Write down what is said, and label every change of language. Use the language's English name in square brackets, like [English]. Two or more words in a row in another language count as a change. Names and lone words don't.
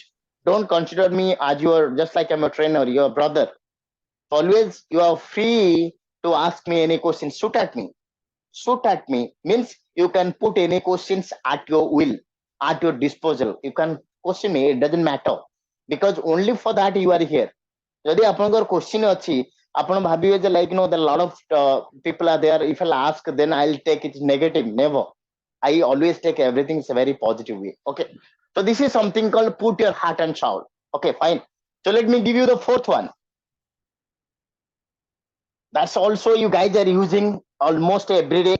[English] Don't consider me as your, just like I'm a trainer, your brother. Always you are free to ask me any questions. Shoot at me. Shoot at me means you can put any questions at your will, at your disposal. You can question me, it doesn't matter. Because only for that you are here. [Odia] ଯଦି ଆପଣଙ୍କର [English] question [Odia] ଅଛି ଆପଣ ଭାବିବେ ଯେ [English] like the lot of people are there, if I'll ask then I'll take it negative. Never. I always take everything in a very positive way. Okay, so this is something called put your heart and soul. Okay, fine. So let me give you the fourth one. That's also you guys are using almost every day.